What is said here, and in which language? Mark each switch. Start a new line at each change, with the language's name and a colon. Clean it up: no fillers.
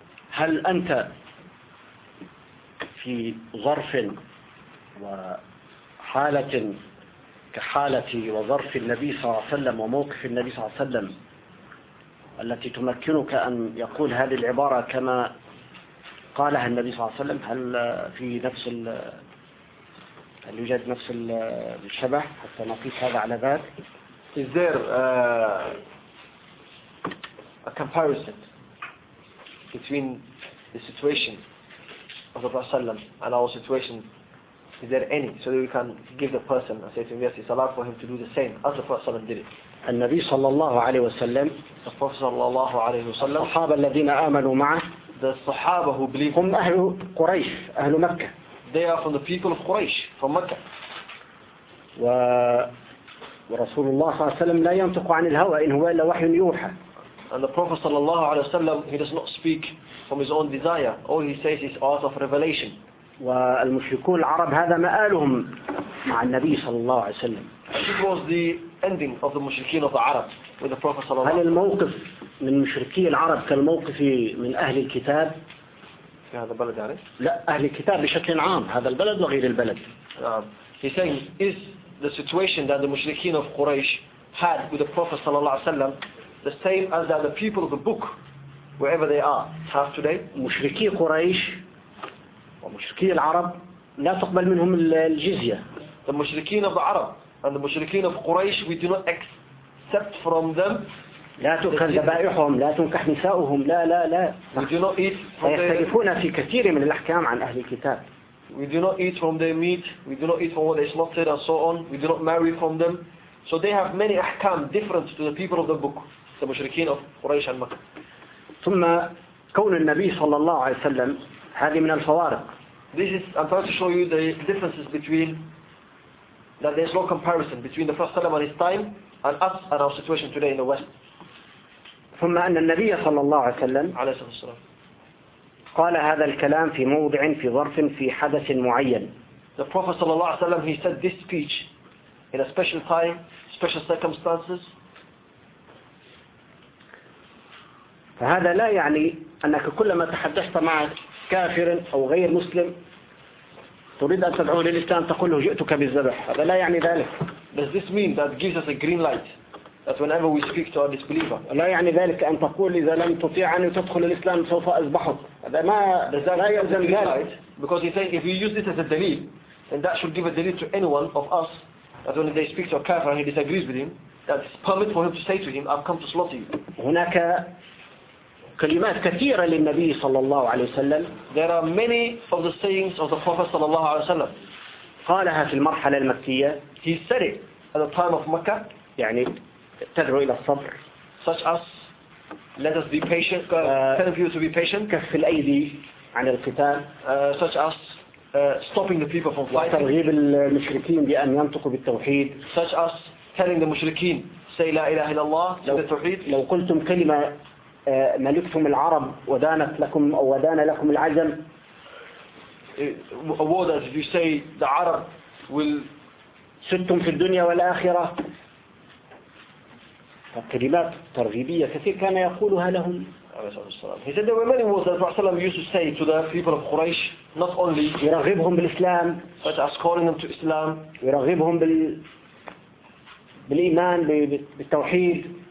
Arabic: هل أنت في ظرف وحالة كحالة وظرف النبي صلى الله عليه وسلم وموقف النبي صلى الله عليه وسلم التي تمكنك أن يقول هذه العبارة كما قالها النبي صلى الله عليه وسلم هل في نفس هل يوجد نفس الشبه حتى نقيس هذا على ذات
English: Is there a comparison between the situation of the Prophet ﷺ and our situation Is there any? So that we can give the person a certain verse, salat for him to do the same as the Prophet ﷺ did it.
Arabic: النبي صلى الله عليه وسلم الصحابة صلى الله عليه وسلم الصحابة الذين آمنوا معه
English: the الصحابة who believed
Arabic: هم أهل قريش أهل مكة
English: they are from the people of Quraysh from Mecca
Arabic: ورسول الله صلى الله عليه وسلم لا ينطق عن الهوى إن هو إلا وحي يوحى
English: and the Prophet صلى الله عليه وسلم he does not speak from his own desire all he says is out of revelation
Arabic: والمشركون العرب هذا مآلهم مع النبي صلى الله عليه وسلم
English: It was the ending of the mushrikeen of the Arab with the Prophet صلى الله
Arabic: عليه وسلم. هل الموقف من مشركي العرب كالموقف من أهل الكتاب؟ في هذا البلد يعني؟ لا أهل الكتاب بشكل عام هذا البلد وغير البلد.
English: He's saying is the situation that the mushrikeen of Quraysh had with the Prophet صلى الله عليه وسلم the same as that the people of the book wherever they are have today؟
Arabic: مشركي قريش ومشركي العرب لا تقبل منهم الجزية.
English: The mushrikeen of the Arab. And the mushrikeen of Quraysh, we do not accept from them.
Arabic: لا تؤكل ذبائحهم، لا تنكح نساؤهم، لا لا لا.
English: We do not eat.
Arabic: سيختلفون في كثير من الأحكام عن أهل الكتاب.
English: We do not eat from their meat. We do not eat from what they slaughtered and so on. We do not marry from them. So they have many أحكام different to the people of the book. The mushrikeen of Quraysh and Makkah.
Arabic: ثم كون النبي صلى الله عليه وسلم هذه من الفوارق.
English: This is. I'm trying to show you the differences between. That there is no comparison between the Prophet ﷺ and his time and us and our situation today in the West.
Arabic: ثم أن النبي صلى الله عليه وسلم عليه الصلاة والسلام قال هذا الكلام في موضع في ظرف في حدث معين.
English: The Prophet صلى الله عليه وسلم he said this speech in a special time, special circumstances.
Arabic: فهذا لا يعني أنك كلما تحدثت مع كافر أو غير مسلم. تريد أن تدعوه للإسلام تقول له جئتك بالذبح هذا لا يعني ذلك.
English: Does this mean that gives us a green light that whenever we speak to a disbeliever؟
Arabic: لا يعني ذلك أن تقول إذا لم تطيع أن تدخل الإسلام سوف أذبحك هذا ما لا يلزم ذلك.
English: Because he says if you use this as a delil, then that should give a delil to anyone of us that when they speak to a kafir and he disagrees with him, that it's permit for him to say to him, I've come to slaughter you.
Arabic: هناك كلمات كثيرة للنبي صلى الله عليه وسلم.
English: There are many of the sayings of the Prophet صلى الله عليه وسلم.
Arabic: قالها في المرحلة المكية.
English: He said it at the time of Mecca.
Arabic: يعني تدعو إلى الصبر.
English: Such as let us be patient. Telling people to be patient.
Arabic: كف الأيدي عن القتال.
English: Such as stopping the people from fighting.
Arabic: وترغيب المشركين بأن ينطقوا بالتوحيد.
English: Such as telling the مشركين say
Arabic: لا إله إلا الله. لو قلتم كلمة ملكتم العرب ودانت لكم أو ودان لكم العجم.
English: A word as if you say the Arab will
Arabic: ستم في الدنيا والآخرة. كلمات ترغيبية كثير كان يقولها لهم.
English: He said there were many words that the Prophet ﷺ used to say to the people of Quraysh, not only
Arabic: يرغبهم بالإسلام,
English: but as calling them to Islam.
Arabic: يرغبهم بالإيمان بالتوحيد.